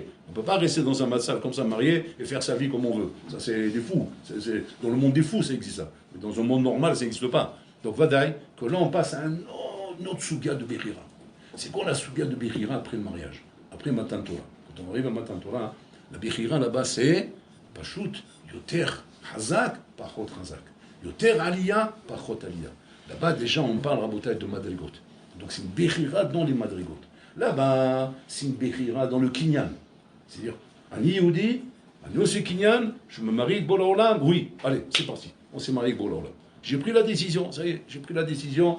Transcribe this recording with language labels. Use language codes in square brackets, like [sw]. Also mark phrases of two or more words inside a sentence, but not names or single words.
[fr] On ne peut pas rester dans un matzal comme ça marié et faire sa vie comme on veut. Ça, c'est des fous. Dans le monde des fous, ça existe ça. Mais dans un monde normal, ça n'existe pas. Donc, Vadaï, que là, on passe à une autre souga de Bechira. C'est quoi la souga de Bechira après le mariage? Après Matan Torah. Quand on arrive à Matan Torah, la Bechira là-bas, c'est [he] פשוט, יותר חזק, פחות חזק. יותר עלייה, פחות עלייה. [fr] Là-bas, déjà, on parle Rabotai de Madrigot. Donc, c'est une Bechira dans les Madrigot. Là-bas, c'est une Bechira dans le Kinyan. C'est-à-dire, [he] אני יהודי, אני [fr] aussi Kinyan, je me marie avec [he] בורא עולם. [fr] Oui, allez, c'est parti. On s'est marié avec [he] בורא עולם. [fr] J'ai pris la décision, ça y est, j'ai pris la décision.